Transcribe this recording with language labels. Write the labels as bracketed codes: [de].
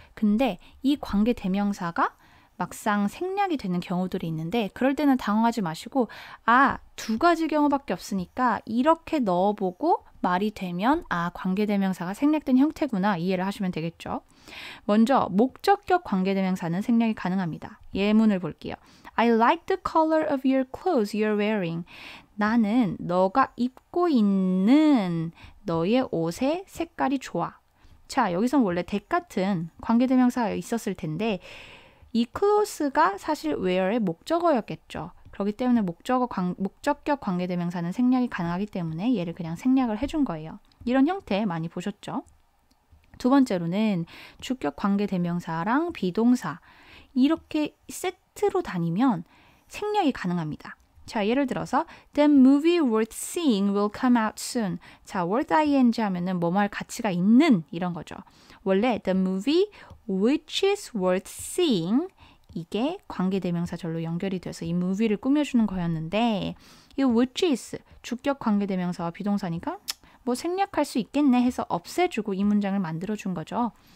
[ko] 근데 이 관계대명사가 막상 생략이 되는 경우들이 있는데 그럴 때는 당황하지 마시고 두 가지 경우밖에 없으니까 이렇게 넣어보고 말이 되면 관계대명사가 생략된 형태구나 이해를 하시면 되겠죠. 먼저 목적격 관계대명사는 생략이 가능합니다. 예문을 볼게요. [en] I like the color of your clothes you're wearing. [ko] 나는 너가 입고 있는 너의 옷의 색깔이 좋아. 자, 여기선 원래 that 같은 관계대명사가 있었을 텐데 이 close가 사실 where의 목적어였겠죠. 그렇기 때문에 목적격 관계대명사는 생략이 가능하기 때문에 얘를 그냥 생략을 해준 거예요. 이런 형태 많이 보셨죠? 두 번째로는 주격 관계대명사랑 비동사 이렇게 세트로 다니면 생략이 가능합니다. 자, 예를 들어서 [en] The movie worth seeing will come out soon. [ko] 자, worth ing 하면은 뭐뭐 할 가치가 있는 이런 거죠. 원래 [en] the movie which is worth seeing [ko] 이게 관계대명사절로 연결이 돼서 이 movie를 꾸며주는 거였는데 이 which is 주격 관계대명사와 비동사니까 뭐 생략할 수 있겠네 해서 없애주고 이 문장을 만들어준 거죠.